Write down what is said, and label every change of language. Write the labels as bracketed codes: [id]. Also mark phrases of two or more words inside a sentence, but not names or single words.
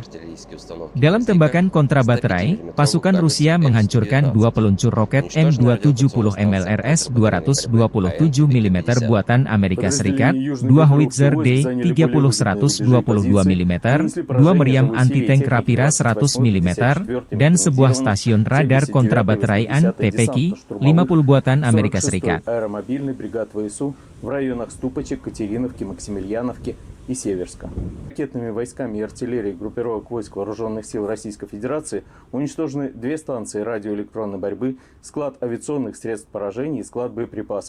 [id] Dalam tembakan kontrabaterai, pasukan Rusia menghancurkan 2 peluncur roket M270 MLRS 227 mm buatan Amerika Serikat, 2 howitzer D30-122 mm, 2 meriam anti-tank Rapira 100 mm, dan sebuah stasiun radar kontrabaterai TPK, 50 buatan Amerika Serikat. [ru] В районах Ступочек, Катериновки, Максимilianovки и Северска. Ракетными войсками и артиллерией группировок войск Вооруженных сил Российской Федерации уничтожены 2 станции радиоэлектронной борьбы, склад авиационных средств поражения и склад боеприпасов.